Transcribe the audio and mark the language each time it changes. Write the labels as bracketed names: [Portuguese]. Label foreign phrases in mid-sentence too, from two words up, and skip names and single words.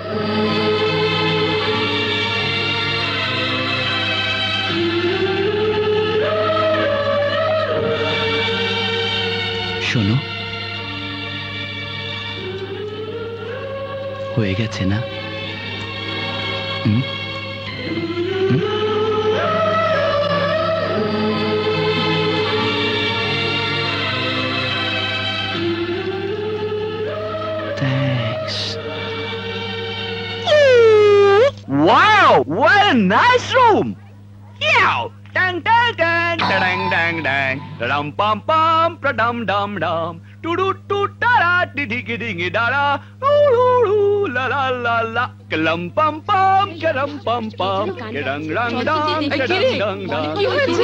[Bangla] শোনো, হয়ে গেছে না? [English] Thanks. Wow, what a nice room! Yow! Dang dang dang dang dang dang dum pam pam dum dum dum do do do da da di di di da da la la la la kalam pam pam kalam pam pam kadang rang dang kadang dang dang [Bangla] কি হয়েছে?